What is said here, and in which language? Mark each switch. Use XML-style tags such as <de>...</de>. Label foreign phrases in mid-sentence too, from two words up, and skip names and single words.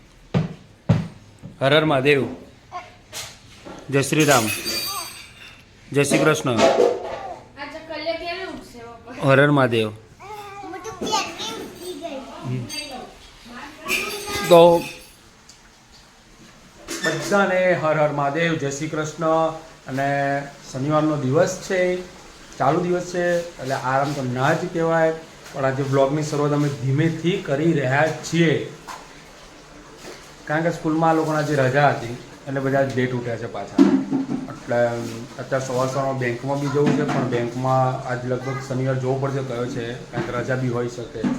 <hi>हर हर महादेव जय श्री राम जय श्री कृष्ण हर हर महादेव</hi> <gu>તો બધાને</gu> <hi>हर हर महादेव जय श्री कृष्ण</hi> <gu>અને શનિવારનો દિવસ છે ચાલુ દિવસ છે એટલે આરામ તો ના જ કહેવાય પણ આજે વ્લોગની શરૂઆત અમે ધીમેથી કરી રહ્યા છીએ કારણ કે સ્કૂલમાં લોકોના આજે રજા હતી એટલે બધા લેટ ઉઠ્યા છે પાછા એટલે અત્યારે સવારમાં બેંકમાં બી જવું છે પણ બેંકમાં આજ લગભગ શનિવાર જવું પડશે કયો છે કારણ કે રજા બી હોઈ શકે</gu>